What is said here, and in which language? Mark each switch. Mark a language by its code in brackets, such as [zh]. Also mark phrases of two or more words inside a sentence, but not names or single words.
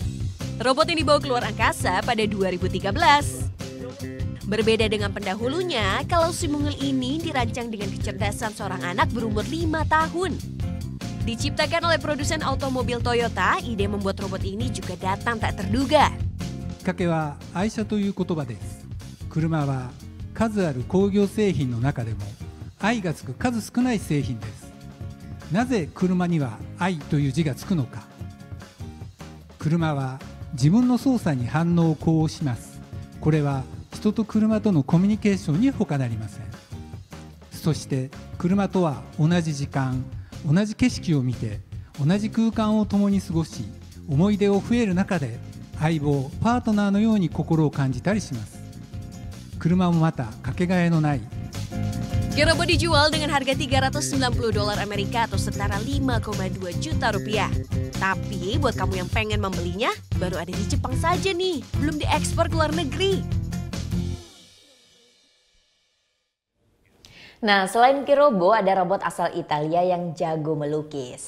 [id] Robot ini dibawa keluar angkasa pada 2013. Berbeda dengan pendahulunya, kalau si mungil ini dirancang dengan kecerdasan seorang anak berumur 5 tahun. Diciptakan oleh produsen automobil Toyota, ide membuat robot ini juga datang tak terduga. [ja] きっかけは愛車という言葉です。車は数ある工業製品の中でも愛がつく数少ない製品です。なぜ車には愛という字がつくのか。車は自分の操作に反応を呼応します。これは人と車とのコミュニケーションに他なりません。そして車とは同じ時間、同じ景色を見て同じ空間を共に過ごし、思い出を増える中で相棒、パートナーのように心を感じたりします。車もまたかけがえのない [id] Meski robot dijual dengan harga $390 Amerika atau setara 5,2 juta rupiah. Tapi buat kamu yang pengen membelinya, baru ada di Jepang saja nih, belum diekspor ke luar negeri. Nah, selain Kirobo, ada robot asal Italia yang jago melukis.